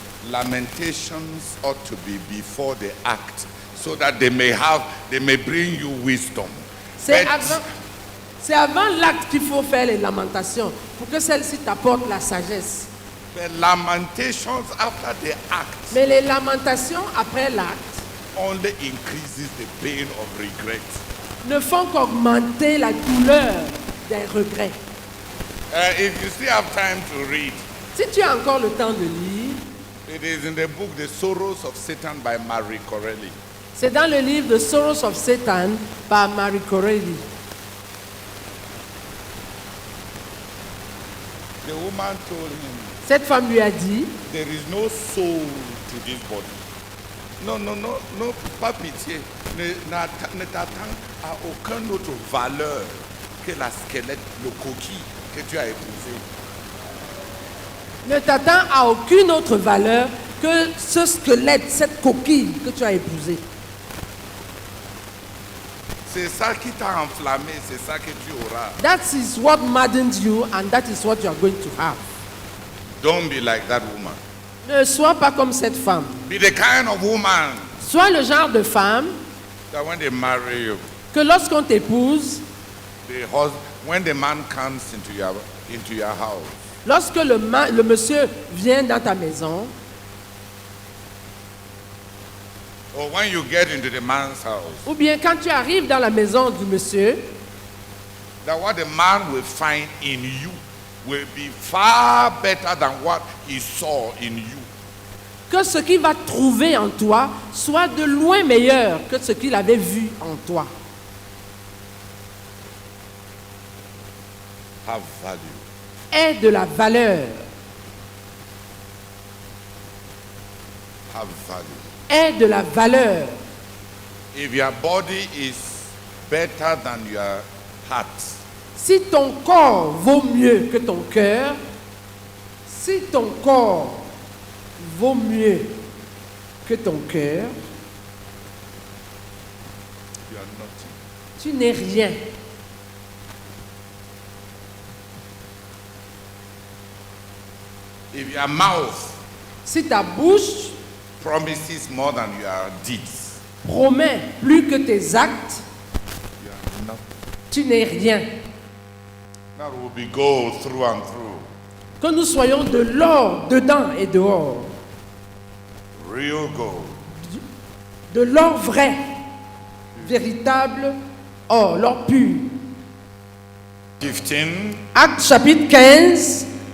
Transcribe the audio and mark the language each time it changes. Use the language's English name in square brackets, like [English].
[English] lamentations ought to be before the act, so that they may bring you wisdom. [French] c'est [English] But [French] avant l'acte qu'il faut faire les lamentations, pour que celle-ci t'apporte la sagesse. [English] the lamentations after the act [French] Mais les lamentations après l'acte [English] only increases the pain of regret. [French] ne font qu'augmenter la douleur des regrets. [English] If you still have time to read, [French] Si tu as encore le temps de lire, [English] it is in the book The Sorrows of Satan by Marie Corelli. [French] c'est dans le livre The Sorrows of Satan par Marie Corelli. [English] The woman told him, [French] Cette femme lui a dit, [English] there is no soul to this body. [French] Non, pas pitié. Ne t'attends à aucune autre valeur que la squelette, le coquille que tu as épousé. ne t'attends à aucune autre valeur que ce squelette, cette coquille que tu as épousée. C'est ça qui t'a enflammé, c'est ça que tu auras. [English] That is what maddens you and that is what you are going to have. Don't be like that woman. [French] Ne sois pas comme cette femme. [English] Be the kind of woman [French] Sois le genre de femme [English] that when they marry you, [French] que lorsqu'on t'épouse, [English] when the man comes into your house, [French] lorsque le monsieur vient dans ta maison, [English] or when you get into the man's house, [French] ou bien quand tu arrives dans la maison du monsieur, [English] that what the man will find in you will be far better than what he saw in you. [French] que ce qu'il va trouver en toi soit de loin meilleur que ce qu'il avait vu en toi. [English] Have value. [French] Aie de la valeur. [English] Have value. [French] Aie de la valeur. [English] If your body is better than your heart, [French] Si ton corps vaut mieux que ton cœur, si ton corps vaut mieux que ton cœur, [English] you are nothing. [French] tu n'es rien. [English] If your mouth [French] Si ta bouche [English] promises more than your deeds, [French] promet plus que tes actes, [English] you are nothing. [French] tu n'es rien. [English] That will be gold through and through. [French] Que nous soyons de l'or dedans et dehors. [English] Real gold. [French] De l'or vrai, véritable or, l'or pur. 15, Acte chapitre 15,